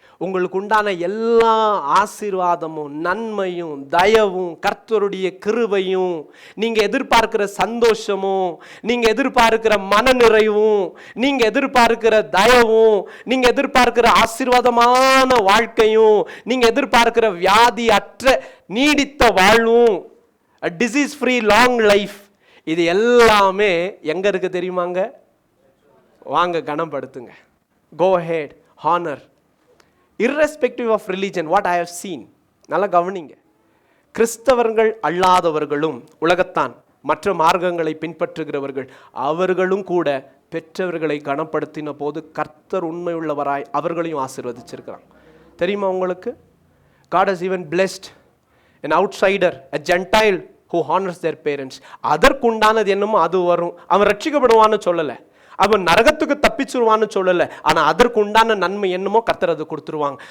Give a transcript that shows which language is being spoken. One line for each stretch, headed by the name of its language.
Tamil: உங்களுக்கு உண்டான எல்லா ஆசீர்வாதமும் நன்மையும் தயவும் கர்த்தருடைய கிருபையும் நீங்கள் எதிர்பார்க்கிற சந்தோஷமும் நீங்கள் எதிர்பார்க்கிற மனநிறைவும் நீங்கள் எதிர்பார்க்கிற தயவும் நீங்கள் எதிர்பார்க்கிற ஆசீர்வாதமான வாழ்க்கையும் நீங்கள் எதிர்பார்க்கிற வியாதி அற்ற நீடித்த வாழ்வும்,
English: disease free long life,
Tamil: இது எல்லாமே எங்க இருக்கு தெரியுமாங்க? வாங்க கனப்படுத்துங்க.
English: Go ahead, honor. Irrespective of religion, what I have seen.
Tamil: நல்லா கவனிங்க. கிறிஸ்தவர்கள் அல்லாதவர்களும் உலகத்தான் மற்ற மார்க்கங்களை பின்பற்றுகிறவர்கள் அவர்களும் கூட பெற்றவர்களை கனப்படுத்தின போது கர்த்தர் உண்மை உள்ளவராய் அவர்களையும் ஆசீர்வதிச்சிருக்கிறாங்க. தெரியுமா உங்களுக்கு?
English: God has even blessed an outsider, a Gentile who honors their parents.
Tamil: அதற்குண்டானது என்னமோ அது வரும். அவன் ரட்சிக்கப்படுவான்னு சொல்லலை, அவன் நரகத்துக்கு தப்பிச்சிருவான்னு சொல்லல, ஆனா அதற்கு உண்டான நன்மை என்னமோ கர்த்தர் அது கொடுத்துருவாங்க.